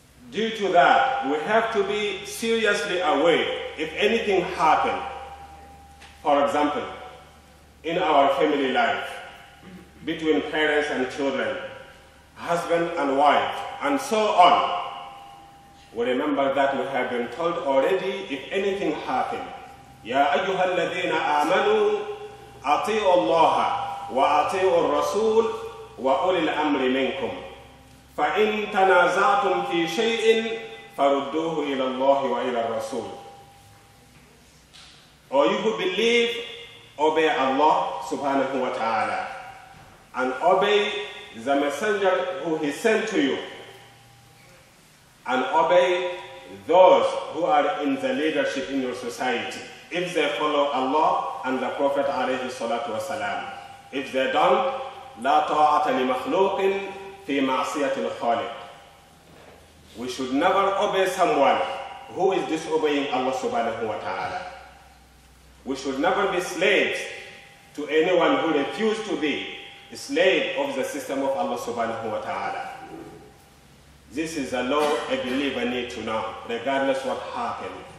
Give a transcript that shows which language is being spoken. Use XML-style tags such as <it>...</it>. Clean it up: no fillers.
<en>Due to that, we have to be seriously aware if anything happens. For example, in our family life, between parents and children, husband and wife, and so on. We remember that we have been told already, if anything happens,</en> <ar>يا أيها الذين آمنوا أطيعوا الله وأطيعوا الرسول وأولي الأمر منكم فإن تنازعتم في شيء فردوه إلى الله وإلى الرسول.</ar> <en>Or you who believe, obey Allah subhanahu wa ta'ala and obey the messenger who he sent to you, and obey those who are in the leadership in your society if they follow Allah and the Prophet alayhi salatu wasalam. If they don't,</en> <ar>لا طاعة لمخلوق في معصية الخالق.</ar> <en>We should never obey someone who is disobeying Allah subhanahu wa ta'ala. We should never be slaves to anyone who refuses to be a slave of the system of Allah subhanahu wa ta'ala. This is a law a believer needs to know, regardless what happened.</en>